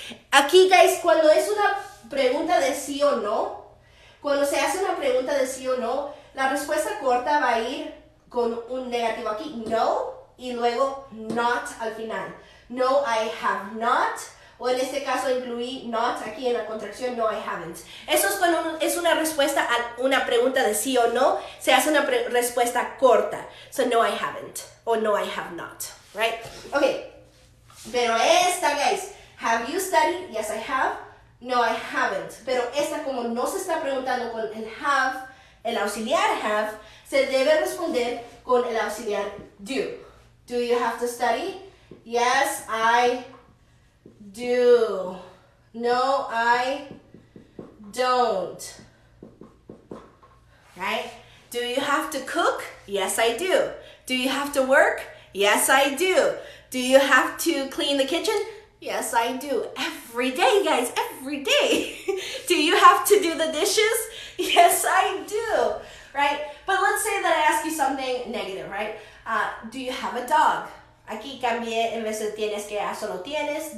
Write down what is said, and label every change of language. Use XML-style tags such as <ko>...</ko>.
<es>Aquí, guys, cuando es una pregunta de sí o no, cuando se hace una pregunta de sí o no, la respuesta corta va a ir con un negativo aquí, no, y luego not al final.</es> <en>No, I have not.</en> <es>O en este caso incluí not aquí en la contracción,</es> <en>no, I haven't.</en> <es>Eso es cuando es una respuesta a una pregunta de sí o no, se hace una respuesta corta.</es> <en>So, no, I haven't. O no, I have not. Right? Okay.</en> <es>Pero esta,</es> <en>guys, have you studied? Yes, I have. No, I haven't.</en> <es>Pero esta, como no se está preguntando con el have, el auxiliar have, se debe responder con el auxiliar do.</es> <en>Do you have to study? Yes, I do. No, I don't. Right? Do you have to cook? Yes, I do. Do you have to work? Yes, I do. Do you have to clean the kitchen? Yes, I do. Every day, guys, every day. Do you have to do the dishes? Yes, I do. Right? But let's say that I ask you something negative, right? Do you have a dog?</en> <es>Aquí cambié, en vez de tienes que a solo tienes.</es>